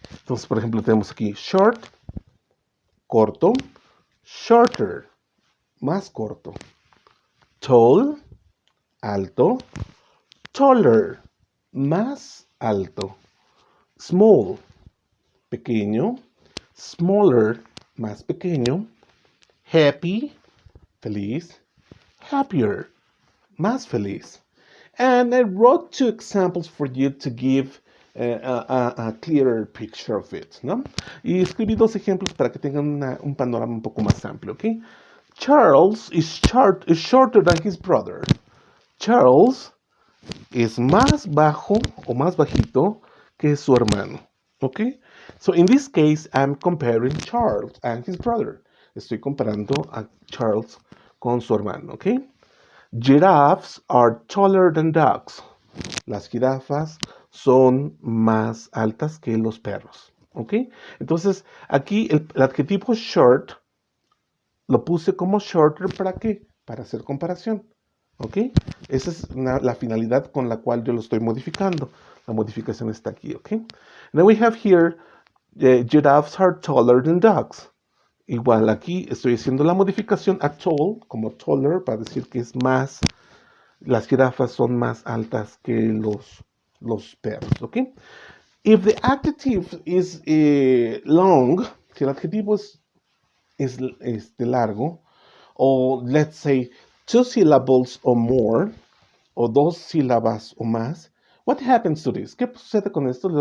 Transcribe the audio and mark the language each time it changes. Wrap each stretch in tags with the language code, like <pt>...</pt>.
<es>Entonces, por ejemplo, tenemos aquí short, corto, shorter, más corto, tall, alto, taller, más alto, small, pequeño, smaller, más pequeño, happy, feliz, happier, más feliz.</es> <en>And I wrote 2 examples for you to give a clearer picture of it, ¿no?</en> <es>Y escribí 2 ejemplos para que tengan un panorama un poco más amplio, ¿ok?</es> <en>Charles is shorter than his brother.</en> <es>Charles es más bajo o más bajito que su hermano, ¿ok?</es> <en>So in this case, I'm comparing Charles and his brother.</en> <es>Estoy comparando a Charles con su hermano, ¿ok?</es> <en>Giraffes are taller than dogs.</en> <es>Las jirafas son más altas que los perros, ¿ok? Entonces, aquí el adjetivo short lo puse como shorter, ¿para qué? Para hacer comparación, ¿ok? Esa es la finalidad con la cual yo lo estoy modificando. La modificación está aquí, ¿ok?</es> <en>Now we have here, giraffes are taller than dogs.</en> <es>Igual aquí estoy haciendo la modificación a tall, como taller, para decir que es más, las jirafas son más altas que los perros, ¿ok?</es> <en>If the adjective is long,</en> <es>si el adjetivo es largo, o</es> <en>let's say 2 syllables or more,</en> <es>o 2 sílabas o más,</es> <en>what happens to this?</en> <es>¿Qué sucede con esto?</es>